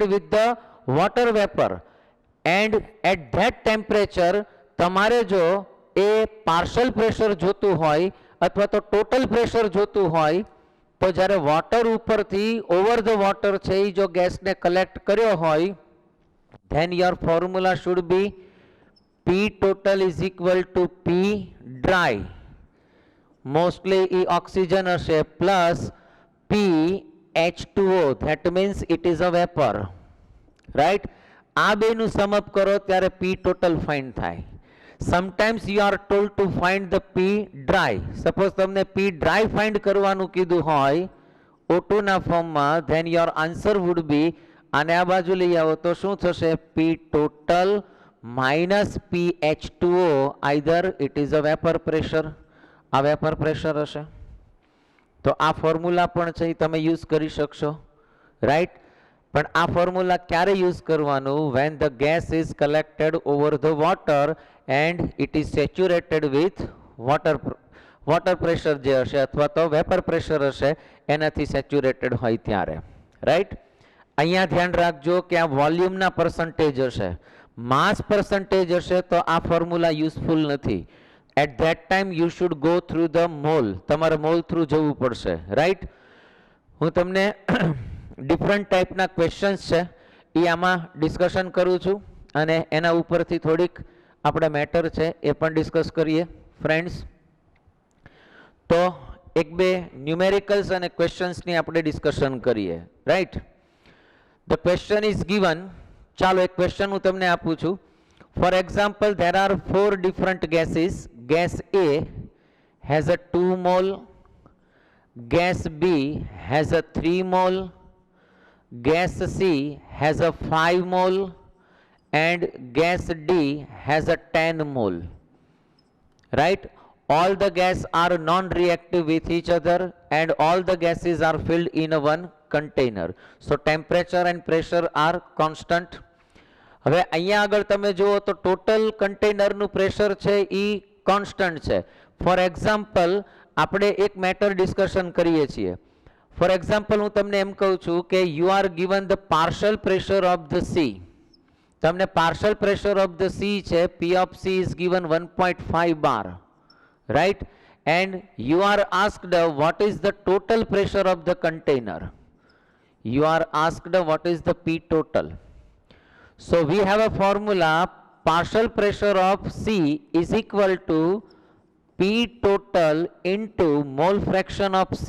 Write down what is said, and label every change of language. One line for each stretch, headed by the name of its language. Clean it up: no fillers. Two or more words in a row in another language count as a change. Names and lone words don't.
English: with the water vapor and at that temperature
Gujarati: તમારે જો એ
English: partial pressure
Gujarati: જોતું હોય અથવા તો
English: total pressure
Gujarati: જોતું હોય તો જ્યારે વોટર ઉપરથી
English: over the water
Gujarati: છે એ જો ગેસને કલેક્ટ કર્યો હોય,
English: then your formula should be P total is equal to P dry. Mostly e oxygen હશે plus P H2O, that means it is a vapor, right?
Gujarati: આ બેનું
English: sum up
Gujarati: કરો ત્યારે P total find થાય.
English: Sometimes you are told to find the P dry.
Gujarati: Suppose તમને P dry find કરવાનું કીધું હોય O2 ના ફોર્મમાં,
English: then your answer would be,
Gujarati: આને આ બાજુ લઈ આવો તો શું થશે?
English: P total minus PH2O, either it is a vapor pressure.
Gujarati: આ
English: vapor pressure
Gujarati: હશે. તો આ ફોર્મ્યુલા પણ છે તમે યુઝ કરી શકશો, રાઈટ? પણ આ ફોર્મ્યુલા ક્યારે યુઝ કરવાનું?
English: when the gas is collected over the water and it is saturated with water pressure
Gujarati: જે હશે અથવા તો
English: vapor pressure
Gujarati: હશે એનાથી સેચ્યુરેટેડ હોય ત્યારે,
English: રાઈટ?
Gujarati: અહીંયા ધ્યાન રાખજો કે આ વોલ્યુમના પર્સન્ટેજ હશે,
English: mass percentage
Gujarati: હશે તો આ ફોર્મ્યુલા યુઝફુલ નથી.
English: At that time you should go through the mole.
Gujarati: તમારે
English: mole through
Gujarati: જવું પડશે, રાઈટ? હું તમને ડિફરન્ટ ટાઈપના ક્વેશ્ચન્સ છે એ આમાં ડિસ્કશન કરું છું અને એના ઉપરથી થોડીક આપણે મેટર છે એ પણ ડિસ્કસ કરીએ ફ્રેન્ડ્સ. તો એક બે ન્યુમેરિકલ્સ અને ક્વેશ્ચન્સની આપણે ડિસ્કશન કરીએ, રાઈટ?
English: the question is given.
Gujarati: ચાલો એક ક્વેશ્ચન હું તમને આપું છું.
English: For example, there are 4 different gases. Gas A has a 2 mole, gas B has a 3 mole, gas C has a 5 mole, and gas D has a 10 mole. Right? All the gas are non-reactive with each other and all the gases are filled in a one container. So temperature and pressure are constant.
Gujarati: હવે અહીંયા આગળ તમે જુઓ તો ટોટલ કન્ટેનરનું પ્રેશર છે એ કોન્સ્ટન્ટ છે.
English: for example
Gujarati: આપણે એક મેટર ડિસ્કશન કરીએ છીએ.
English: for example
Gujarati: હું તમને એમ કહું છું કે
English: you are given the partial pressure of the C.
Gujarati: તમને
English: partial pressure of the C
Gujarati: છે,
English: P of C is given 1.5 bar, right? And you are asked what is the total pressure of the container. You are asked what is the P total. So we have a formula, partial pressure of C is equal to P total into mole fraction of C.